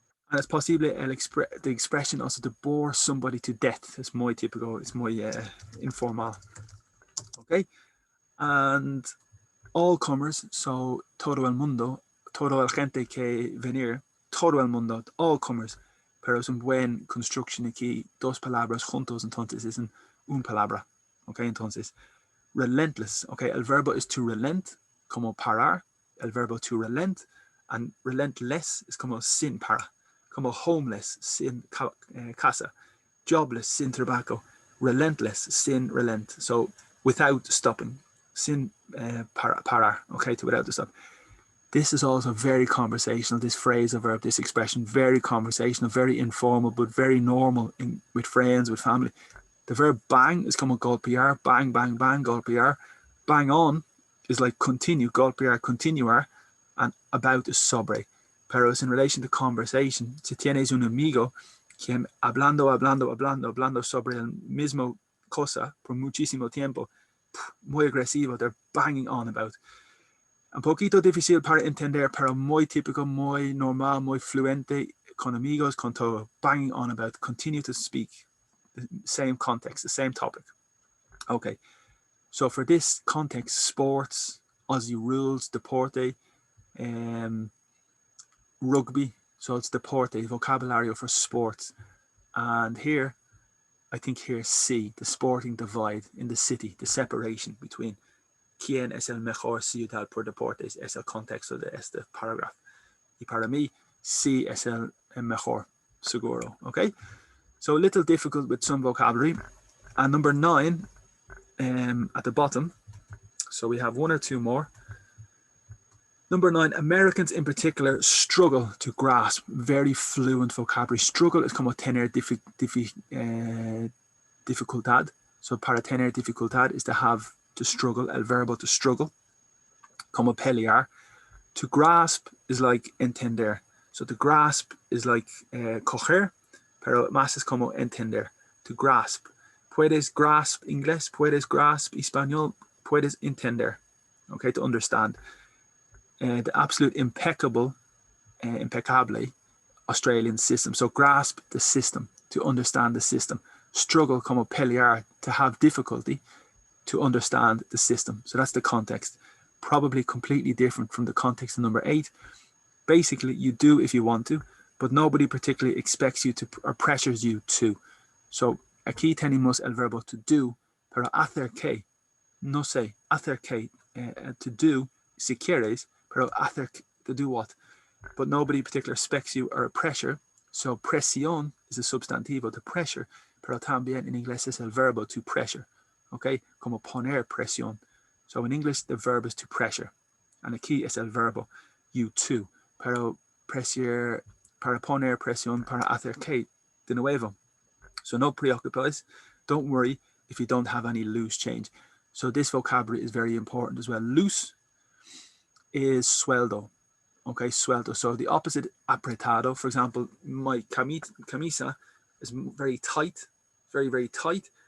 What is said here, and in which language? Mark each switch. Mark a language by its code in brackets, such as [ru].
[en] And it's possible the expression also to bore somebody to death. It's muy typical, it's muy informal. [es] Okay, and all comers, so todo el mundo, todo el gente que venir, todo el mundo, all comers. Pero es un buen construction aquí, dos palabras juntos, entonces es un palabra. Okay, entonces, relentless. Okay, el verbo is to relent, como parar. El verbo to relent. And relentless es como sin para. Como homeless, sin casa. Jobless, sin trabajo. [en] Relentless, sin relent. So without stopping. [es] Sin parar. [en] Okay, to without the stop. This is also very conversational, this phrase or verb, this expression, very conversational, very informal, but very normal with friends, with family. The verb bang is [es] como golpear, [en] bang, bang, bang, golpear. Bang on is like continue, [es] golpear, continuar, [en] and about is sobre. [es] Pero es [en] in relation to conversation. [es] Si tienes un amigo que hablando sobre el mismo cosa por muchísimo tiempo, muy agresivo, [en] they're banging on about. [es] Un poquito difícil para entender, pero muy típico, muy normal, muy fluente, con amigos, con todo, banging on about, [en] continue to speak, the same context, the same topic. Okay, so for this context, sports, Aussie rules, deporte, rugby, so it's deporte, vocabulary for sports. And here, I think here C, the sporting divide in the city, the separation between [es] ¿Quién es el mejor ciudad por deportes? Es el contexto de este paragraph. Y para mí, sí es el mejor, seguro. [en] Okay? So a little difficult with some vocabulary. And number 9, at the bottom, so we have one or two more. Number 9, Americans in particular struggle to grasp very fluent vocabulary. Struggle is [es] como tener dificultad. [en] So [es] para tener dificultad [en] is to have to struggle, el verbo to struggle, [es] como pelear. [en] To grasp is like entender. So to grasp is like coger, [es] pero más es como entender. [en] To grasp. [es] Puedes grasp inglés, puedes grasp español, puedes entender. [en] Okay, to understand. The absolute impeccable, impeccable Australian system. So grasp the system, to understand the system. Struggle [es] como pelear, [en] to have difficulty to understand the system. So that's the context. Probably completely different from the context of number 8. Basically, you do if you want to, but nobody particularly expects you to or pressures you to. [es] So aquí tenemos el verbo to do, pero hacer que, no sé, hacer que, to do, si quieres, pero hacer [en] to do what? But nobody particularly expects you or pressure. [es] So presión is a substantivo, to pressure, pero también en inglés es el verbo to pressure. Okay, como poner presión. [en] So in English, the verb is to pressure. [es] And aquí es el verbo, you to. Pero pressure, para poner presión, para hacer que, de nuevo. So no preocupes. [en] Don't worry if you don't have any loose change. So this vocabulary is very important as well. Loose is sueldo. Okay, sueldo. So the opposite, apretado. For example, my camisa is very tight, very, very tight.